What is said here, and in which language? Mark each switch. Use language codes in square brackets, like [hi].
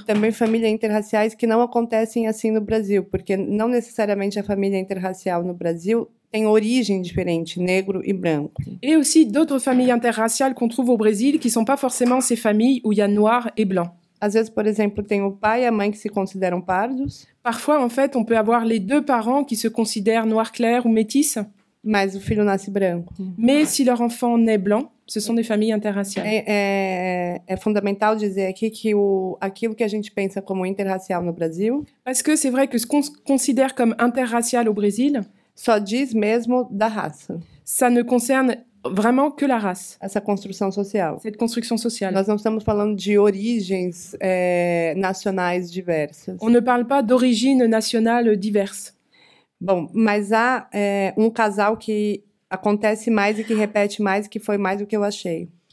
[pt] E também famílias interraciais que não acontecem assim no Brasil, porque não necessariamente a família interracial no Brasil tem origem diferente, negro e branco. [fr] Et aussi d'autres familles interraciales qu'on trouve au Brésil qui sont pas forcément ces familles où il y a noir et blanc. [pt] Às vezes, por exemplo, tem o pai e a mãe que se consideram pardos. [fr] Parfois, en fait, on peut avoir les deux parents qui se considèrent noir clair ou métis. [pt] Mas o filho nasce branco. [fr] Mais si leur enfant naît blanc, ce sont des familles interraciales. [pt] É fundamental dizer aqui que aquilo que a gente pensa como interracial no Brasil... [fr] Parce que c'est vrai que ce qu'on considère comme interracial au Brésil... [pt] Só diz mesmo da raça. [fr] Ça ne concerne vraiment que la race. [pt] Essa construção social. [fr] Cette construction sociale. [pt] Nós não estamos falando de origens nacionais diversas. [fr] On ne parle pas d'origine nationale diverse. [pt] Bom, mas há casal que acontece mais e que repete mais, que foi mais do que eu achei.